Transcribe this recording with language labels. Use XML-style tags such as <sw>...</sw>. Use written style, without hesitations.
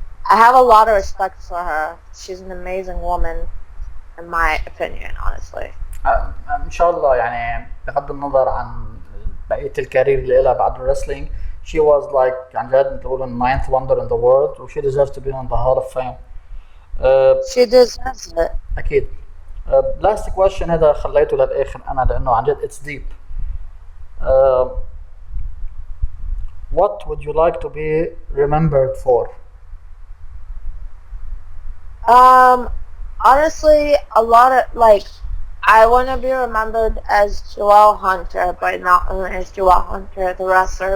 <en>I have a lot of respect for her. She's an amazing woman, in my opinion, honestly.</en> <ar>ان شاء الله يعني بغض النظر عن بقيه الكارير اللي لها بعد الرسلينج,</ar> <en>she was like</en> <ar>عن جد بتقول</ar> <en>ninth wonder in the world, و she deserves to be on the Hall of Fame. She deserves it.</en> <ar>اكيد.</ar> <en>last question</en> <ar>هذا خليته للاخر انا لانه عن جد</ar> <en>it's deep. What would you like to be remembered for? Honestly, a lot of like. I want to be remembered as Joelle Hunter, but not only as Joelle Hunter, the wrestler.</en>